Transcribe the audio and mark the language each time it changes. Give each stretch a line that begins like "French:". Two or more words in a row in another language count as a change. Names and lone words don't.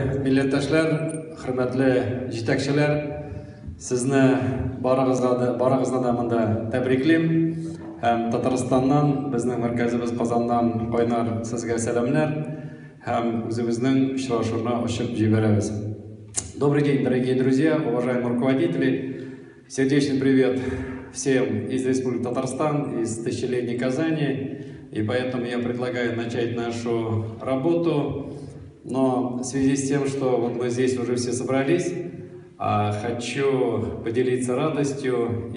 Tatar: милләттәшләр, хөрмәтле җитәкчеләр, сезне барыгызны да монда тәбриклим. Һәм Татарстаннан, безнең мәркәзебез Казаннан кайнар сезгә сәламнар һәм үзебезнең очрашуны ачып җибәрәбез.
Russian: Добрый день, дорогие друзья, уважаемые руководители. Сердечный привет всем из Республики Татарстан, из тысячелетней Казани. И поэтому я предлагаю начать нашу работу. Но в связи с тем, что вот мы здесь уже все собрались, хочу поделиться радостью.